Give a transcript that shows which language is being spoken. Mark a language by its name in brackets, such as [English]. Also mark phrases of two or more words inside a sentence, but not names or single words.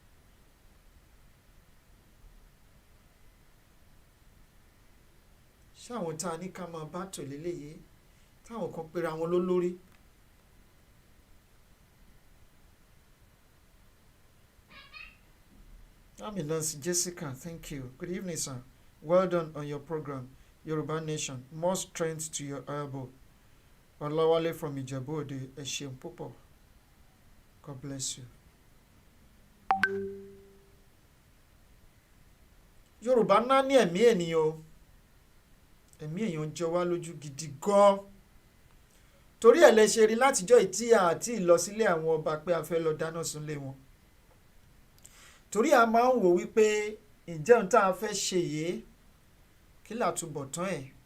[Yoruba] ṣé àwọn tá a ní ká máa bá tò léléyìí táwọn kan pera wọn lólórí. [English] Aminance Jessica, thank you. Good evening, sir. Well done on your program, Yoruba Nation. More strength to your elbow. [Yoruba] Olawale from Ijebu-Ode, ẹ ṣeun púpọ̀. [English] God bless you. [Yoruba] Yorùbá náà ní ẹ̀mí ènìyàn o ẹ̀mí èèyàn jọ wá lójú gidi gan torí ẹ̀ lẹ ṣe rí látijọ́ ìtí àti ìlọsílẹ̀ àwọn ọba pé a fẹ́ lọ dáná sunlé wọn torí a máa ń wò wípé ǹjẹ́ ohun tá a fẹ́ ṣe yìí kí làtúbọ̀ tán ẹ̀